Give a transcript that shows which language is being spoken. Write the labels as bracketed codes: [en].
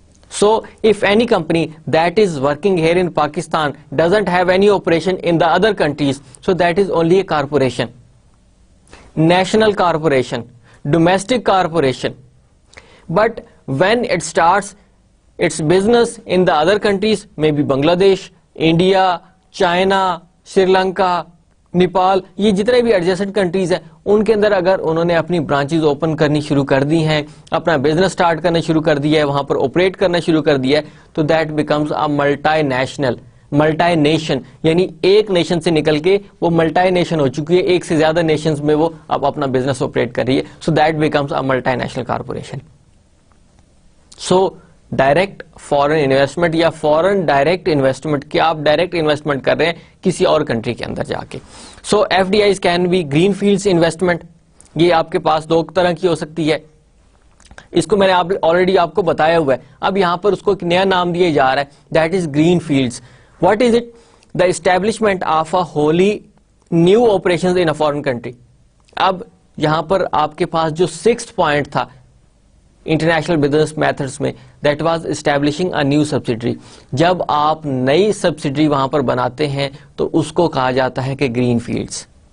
[en] So if any company that is working here in Pakistan doesn't have any operation in the other countries, so that is only a corporation, national corporation, domestic corporation. But when it starts its business in the other countries, maybe Bangladesh, India, China, Sri Lanka, [ur] Nepal, یہ جتنے بھی ایڈجسٹنٹ countries ہیں ان کے اندر اگر انہوں نے اپنی branches open کرنی شروع کر دی ہیں, اپنا بزنس سٹارٹ کرنا شروع کر دیا ہے, وہاں پر آپریٹ کرنا شروع کر دیا ہے, تو [en] that becomes a multinational, [ur] multi nation, یعنی ایک نیشن سے نکل کے وہ ملٹی نیشن ہو چکی ہے, ایک سے زیادہ نیشنز میں وہ اب اپنا بزنس آپریٹ کر رہی ہے. [en] So that becomes a multinational corporation. [ur] So direct foreign investment یا فارن ڈائریکٹ انویسٹمنٹ, کیا آپ ڈائریکٹ انویسٹمنٹ کر رہے ہیں کسی اور کنٹری کے اندر جا کے. سو [en] FDIs can be green fields investment, [ur] یہ آپ کے پاس دو طرح کی ہو سکتی ہے. اس کو میں نے آلریڈی آپ کو بتایا ہوا ہے, اب یہاں پر اس کو ایک نیا نام دیا جا رہا ہے, [en] That is green fields. What is it? The establishment of a wholly new operations in a foreign country. [ur] اب یہاں پر آپ کے پاس جو 6th پوائنٹ تھا انٹرنیشنل بزنس میتھڈس میں, [en] That was establishing a new subsidiary. [ur] جب آپ نئی سبسڈری وہاں پر بناتے ہیں تو اس کو کہا جاتا ہے کہ گرین فیلڈس.